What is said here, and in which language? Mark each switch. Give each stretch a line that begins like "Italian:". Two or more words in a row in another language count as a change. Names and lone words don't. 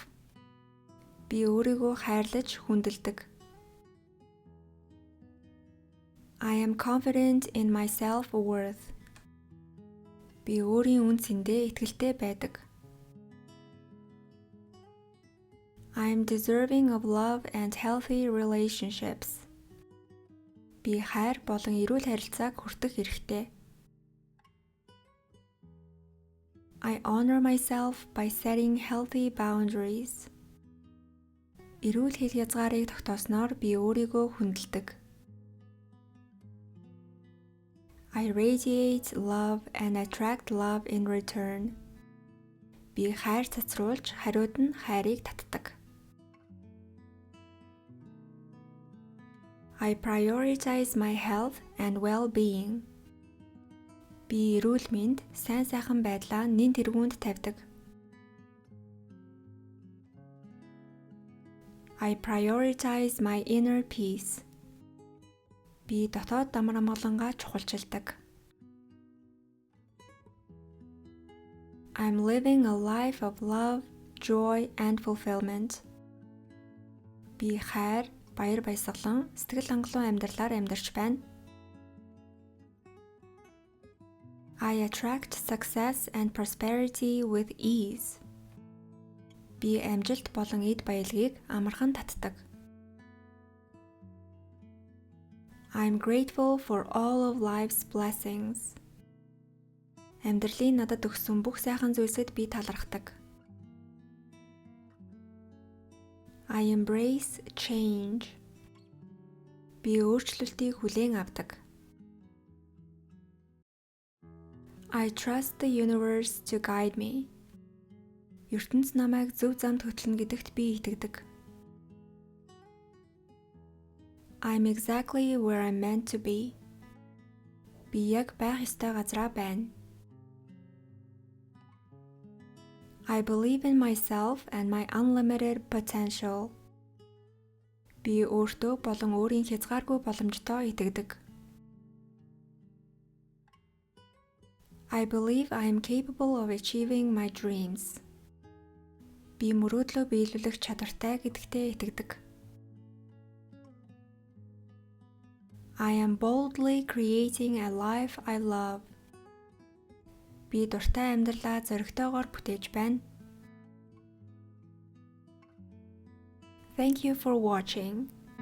Mongolian: Би өөрийгөө хайрлаж, хүндэлдэг.
English: I am confident in my self-worth.
Mongolian: Би өөрийн үн цэндээ итгэлтэй байдаг.
English: I am deserving of love and healthy relationships.
Mongolian: Би хайр болон эрүүл харилцааг хүртэх эрхтэй.
English: I honor myself by setting healthy boundaries.
Mongolian: Эрүүл хэл хязгаарыг тогтоосноор би өөрийгөө хүндэлдэг.
English: I radiate love and attract love in return.
Mongolian: Би хайр цацруулж, хариуд нь хайрыг татдаг.
English: I prioritize my health and well-being.
Mongolian: Би эрүүл мэнд, сайн сайхан байдлаа нэн тэргуунд тавьдаг.
English: I prioritize my inner peace.
Mongolian: Би дотоод амар амгалангаа чухалчилдаг.
English: I'm living a life of love, joy and fulfillment.
Mongolian: Би хайр, баяр баясгалан, сэтгэл хангалуун амьдралаар амьдарч байна.
English: I attract success and prosperity with ease.
Mongolian: Би амжилт болон эд баялагийг амархан татдаг.
English: I'm grateful for all of life's blessings.
Mongolian: Амьдралын надад өгсөн бүх сайхан зүйлсэд би талархдаг.
English: I embrace change.
Mongolian: Би өөрчлөлтийг хүлээн авдаг.
English: I trust the universe to guide me.
Mongolian: ертөнц намайг зөв замд хөтлөнө гэдэгт би итгэдэг.
English: I'm exactly where I'm meant to be.
Mongolian: Би яг байх ёстой газраа байна.
English: I believe in myself and my unlimited potential.
Mongolian: Би өөртөө болон өөрийн хязгааргүй боломжтой итгэдэг.
English: I believe I am capable of achieving my dreams.
Mongolian: Би мөрөөдлөө биелүүлэх чадвартай гэдэгтээ итгэдэг.
English: I am boldly creating a life I love.
Mongolian: Би дуртай амьдралаа зоригтойгоор бүтээж байна.
English: Thank you for watching.